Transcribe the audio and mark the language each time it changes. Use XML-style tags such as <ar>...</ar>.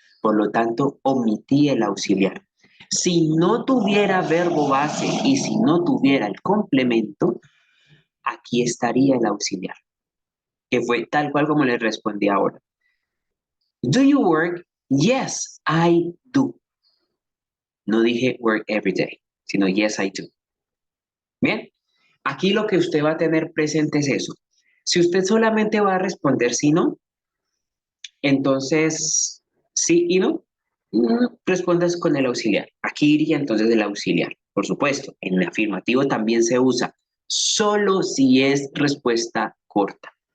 <es>Por lo tanto, omití el auxiliar. Si no tuviera verbo base y si no tuviera el complemento, aquí estaría el auxiliar, que fue tal cual como les respondí ahora.</es> <en>Do you work? Yes, I do.</en> <es>No dije</es> <en>work every day,</en> <es>sino</es> <en>yes, I do.</en> <es>Bien, aquí lo que usted va a tener presente es eso. Si usted solamente va a responder sí, no, entonces sí y no, respondas con el auxiliar. Aquí iría entonces el auxiliar. Por supuesto, en el afirmativo también se usa, solo si es respuesta corta.</es>